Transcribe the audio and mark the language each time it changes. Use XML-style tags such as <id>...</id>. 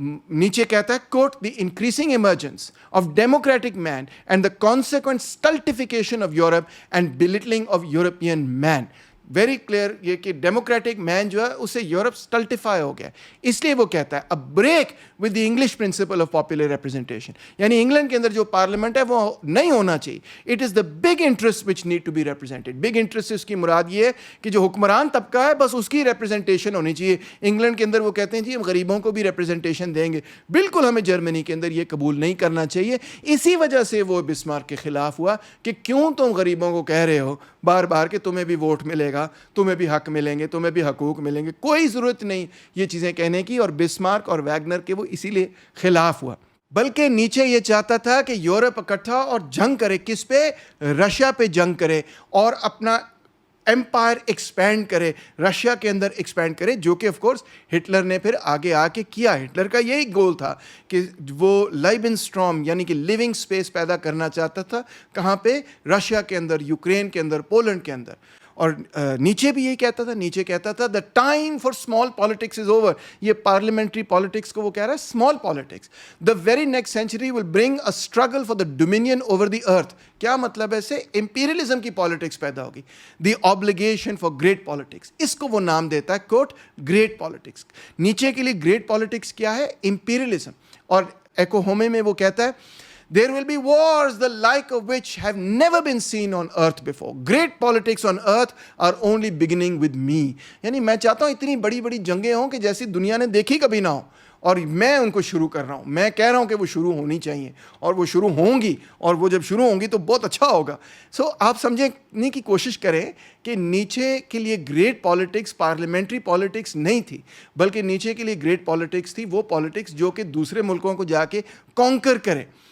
<ur>نیچے کہتا ہے</ur> <en>Quote the increasing emergence of democratic man and the consequent stultification of Europe and belittling of European man. Very clear</en> <ur>یہ کہ democratic مین جو ہے اسے یورپ اسٹلٹیفائی ہو گیا, اس لیے وہ کہتا ہے</ur> <en>a break with the English principle of popular representation,</en> <ur>یعنی انگلینڈ کے اندر جو پارلیمنٹ ہے وہ نہیں ہونا چاہیے.</ur> <en>It is the big interest which need to be represented.</en> <ur>Big interest سے اس کی مراد یہ ہے کہ جو حکمران طبقہ ہے بس اس کی ریپرزنٹیشن ہونی چاہیے. انگلینڈ کے اندر وہ کہتے ہیں جی ہم غریبوں کو بھی ریپرزنٹیشن دیں گے, بالکل ہمیں جرمنی کے اندر یہ قبول نہیں کرنا چاہیے. اسی وجہ سے وہ بسمارک کے خلاف ہوا کہ کیوں تم غریبوں کو کہہ رہے ہو بار بار کہ تمہیں بھی ووٹ ملے گا, تمہیں بھی حق ملیں گے, تمہیں بھی حقوق ملیں گے. کوئی ضرورت نہیں یہ چیزیں کہنے کی. اور بسمارک اور ویگنر کے وہ اسی لیے خلاف ہوا. بلکہ نیچے یہ چاہتا تھا کہ یورپ اکٹھا اور جنگ کرے. کس پہ؟ رشیا پہ جنگ کرے اور اپنا ایمپائر ایکسپینڈ کرے, رشیا کے اندر ایکسپینڈ کرے, جو کہ</ur> <en>of course</en> <ur>ہٹلر نے پھر آگے آ کے کیا. ہٹلر کا یہی گول تھا کہ وہ لائبن اسٹرام یعنی کہ لیونگ اسپیس پیدا کرنا چاہتا تھا. کہاں پہ؟ رشیا کے اندر, یوکرین کے اندر, پولینڈ کے اندر. اور نیچے بھی یہی کہتا تھا, نیچے کہتا تھا</ur> <en>The time for small politics is over.</en> <ur>یہ پارلیمنٹری پالیٹکس کو وہ کہہ رہا ہے small politics.</ur> <en>The very next century will bring a struggle for the dominion over the earth.</en> <ur>کیا مطلب ہے؟ اسے امپیریلزم کی پالیٹکس پیدا ہوگی.</ur> <en>the obligation for great politics,</en> <ur>اس کو وہ نام دیتا ہے کوٹ گریٹ پالیٹکس. نیچے کے لیے گریٹ پالیٹکس کیا ہے؟ امپیریلزم. اور ایکو ہومے میں وہ کہتا ہے</ur> <en>there will be wars the like of which have never been seen on earth before. Great politics on earth are only beginning with me.</en> <ur>یعنی میں چاہتا ہوں اتنی بڑی بڑی جنگیں ہوں کہ جیسی دنیا نے دیکھی کبھی نہ ہو, اور میں ان کو شروع کر رہا ہوں. میں کہہ رہا ہوں کہ وہ شروع ہونی چاہیے اور وہ شروع ہوں گی, اور وہ جب شروع ہوں گی تو بہت اچھا ہوگا. سو آپ سمجھنے کی کوشش کریں کہ نیچے کے لیے گریٹ پالیٹکس پارلیمنٹری پالیٹکس نہیں تھی, بلکہ نیچے کے لیے گریٹ پالیٹکس تھی وہ پالیٹکس جو کہ دوسرے ملکوں کو جا کے کانکر کرے.</ur>